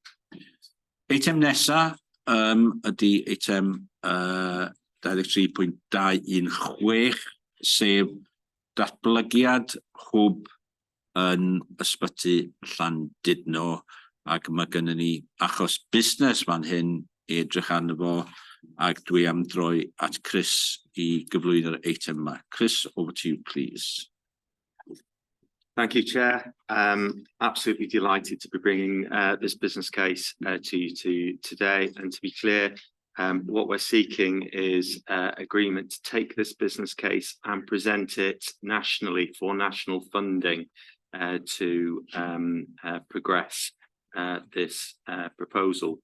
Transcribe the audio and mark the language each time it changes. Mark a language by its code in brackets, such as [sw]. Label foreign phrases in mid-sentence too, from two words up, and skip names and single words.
[cy] Eitem nesa ydy eitem 23.216, sef datblygiad hwb yn ysbyty Llandudno, ac mae gennym ni achos busnes fan hyn I edrych arno fo, ac dwi am droi at Chris I gyflwyno'r eitem yma. Chris, [en] over to you, please. Thank you, Chair. Absolutely delighted to be bringing this business case to you today. And to be clear, what we're seeking is agreement to take this business case and present it nationally for national funding to progress this proposal.